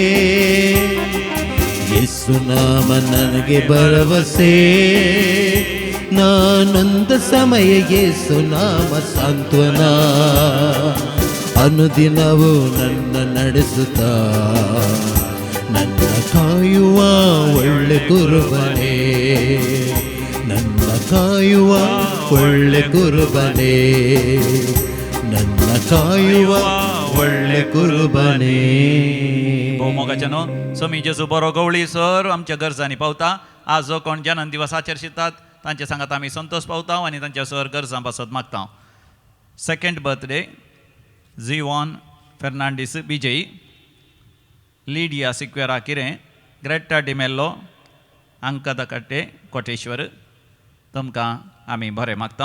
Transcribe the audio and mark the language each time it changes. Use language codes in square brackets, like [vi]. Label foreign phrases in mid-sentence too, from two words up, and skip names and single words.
[kn] ಯೇಸು ನಾಮ ನನಗೆ ಭರವಸೆ ನಾನೊಂದ ಸಮಯ ಯೇಸು ನಾಮ ಸಾಂತ್ವನ ಅನುದಿನವೂ ನನ್ನ ನಡೆಸುತ್ತಾ ನನ್ನ ಕಾಯುವ ಒಳ್ಳೆ ಕುರುಬನೇ. ನನ್ನ ಕಾಯುವ ಒಳ್ಳೆ ಕುರುಬನೇ, ನನ್ನ ಕಾಯುವ ಒಳ್ಳೆ कुर्बाने. [kok] मोगाच्यानो स्वामी जेजू बरो गवळी सर आमच्या गरजांनी पावता. आज जो कोण जन्म दिवस आचरशितात तांचे सांगात आमी संतोष पावता आनी तांच्या सर गरजां पासत मागता. [en] second birthday [kok] झिवॉन फेर्नांडीस बीजे, लिडिया सिक्वेरा किरें, ग्रेटा डिमेल्लो अंकदकट्टे कोटेश्वर, तुमकां आमी बरें मागता.